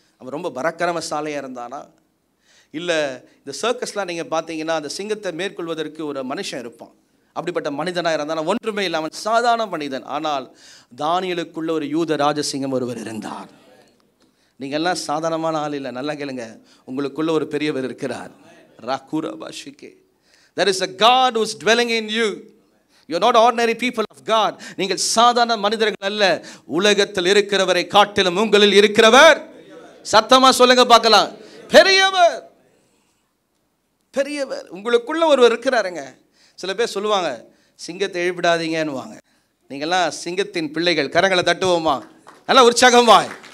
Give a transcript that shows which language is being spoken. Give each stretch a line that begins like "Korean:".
Tamil: அவன் ரொம்ப பராக்கிரமசாலியாக இருந்தானா? இல்லை, இந்த சர்க்கஸ்லாம் நீங்கள் பார்த்தீங்கன்னா அந்த சிங்கத்தை மேற்கொள்வதற்கு ஒரு மனுஷன் இருப்பான். அப்படிப்பட்ட மனிதனாக இருந்தானா? ஒன்றுமே இல்லை, அவன் சாதாரண மனிதன். ஆனால் தானியேலுக்குள்ள ஒரு யூத ராஜசிங்கம் ஒருவர் இருந்தார். நீங்கள் எல்லாம் சாதாரணமான ஆள் இல்லை, நல்லா கேளுங்க, உங்களுக்குள்ள ஒரு பெரியவர் இருக்கிறார். ராக்கூரா பாஷிகே,
English: there is a God who is dwelling in you. You are not ordinary people of God.
Tamil: நீங்கள் சாதாரண மனிதர்கள் அல்ல, உலகத்தில் இருக்கிறவரை காட்டிலும் உங்களில் இருக்கிறவர். சத்தமா சொல்லுங்க பார்க்கலாம், பெரியவர். பெரியவர் உங்களுக்குள்ள ஒருவர் இருக்கிறாருங்க. சில பேர் சொல்லுவாங்க, சிங்கத்தை எழுப்பிடாதீங்கன்னுவாங்க. நீங்கள்லாம் சிங்கத்தின் பிள்ளைகள். கரங்களை தட்டுவோமா? நல்லா உற்சாகமாய்.